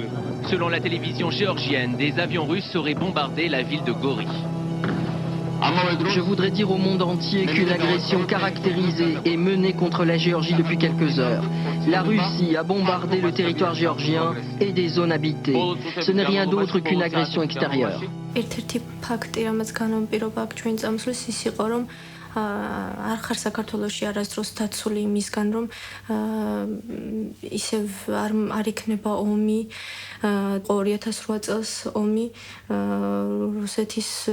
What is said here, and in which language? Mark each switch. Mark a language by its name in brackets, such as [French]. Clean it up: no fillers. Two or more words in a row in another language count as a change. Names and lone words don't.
[French] Selon la télévision géorgienne, des avions russes auraient bombardé la ville de Gori. Je voudrais dire au monde entier qu'une agression caractérisée est menée contre la Géorgie depuis quelques heures. La Russie a bombardé le territoire géorgien et des zones habitées. Ce n'est rien d'autre qu'une agression extérieure. [Georgian] არ ხარ საქართველოში არასდროს დაცული იმისგან რომ ისევ არ იქნება ომი 2008 წელს ომი რუსეთის